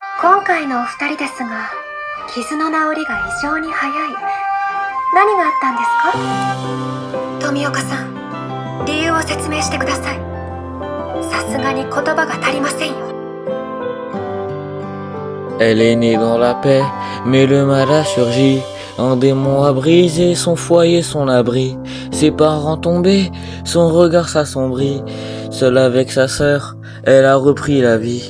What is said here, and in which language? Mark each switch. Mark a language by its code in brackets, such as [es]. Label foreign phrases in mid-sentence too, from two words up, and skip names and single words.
[ja] 今回のお二人ですが、傷の治りが異常に早い。何があったんですか？富岡さん、理由を説明してください。さすがに言葉が足りませんよ。 [fr] Elle est née dans la paix, mais le mal a surgi. Un démon a brisé son foyer, son abri. Ses parents tombés, son regard s'assombrit. Seule avec sa sœur, elle a repris la vie.